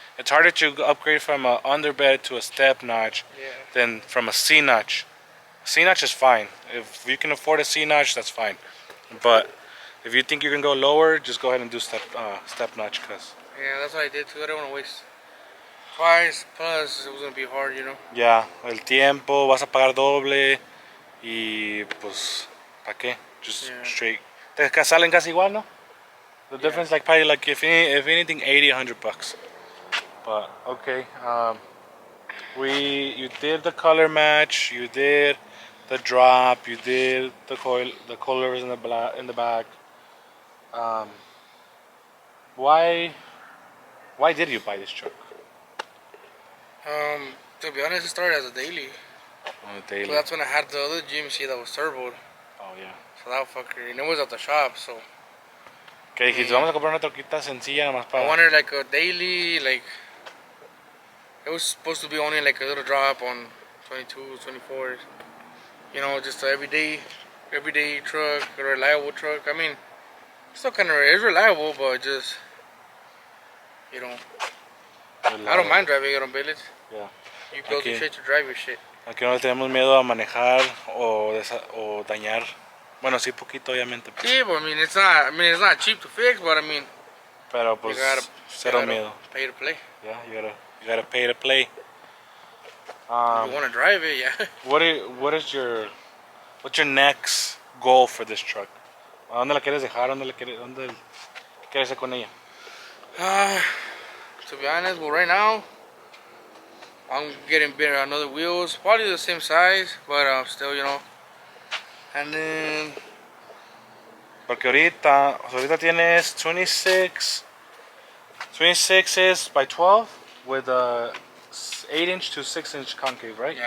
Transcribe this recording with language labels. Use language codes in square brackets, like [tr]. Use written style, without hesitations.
[en] It's harder to upgrade from a underbed to a step notch Yeah. than from a C notch. C notch is fine. If you can afford a C notch, that's fine. But if you think you can go lower, just go ahead and do step notch, cause Yeah, that's what I did too. I didn't want to waste twice. Plus, it was gonna be hard, you know. [es] ya el tiempo vas a pagar doble y pues ¿para qué? [en] Just Yeah. [es] straight. Te salen casi igual, ¿no? [en] The difference like probably like if anything 80 100 bucks. But okay, you did the color match, you did the drop, you did the colors in the back. Um, why did you buy this truck? To be honest, it started as a daily. On a So daily. that's when I had the other GMC that was turboed. Oh yeah. So that fucker, and it was at the shop. So [es] Que dijiste, vamos a comprar una troquita sencilla nomás [en] I [es] para. [en] wanted like a daily, like it was supposed to be only like a little drop on 22s, 24s. You know, just an everyday truck, a reliable truck. I mean, still kind of is reliable, but just you know, I don't mind driving it on billets. Yeah. You build your shit, you drive your shit. [es] Aquí no le tenemos miedo a manejar o dañar. Bueno, sí, poquito, obviamente. [en] Yeah, but I mean, it's not cheap to fix, but I mean, [es] Pero pues, cero miedo. [en] pay to play. Yeah, you gotta pay to play. If you want to drive it, yeah. What's your next goal for this truck? [es] ¿A dónde la quieres dejar? ¿Dónde quieres ir con ella? [en] To be honest, well, right now, I'm getting better another wheels, probably the same size, but still, you know. And then, [es] Porque ahorita tienes [en] 26 is by 12 with a 8-inch to 6-inch concave, right?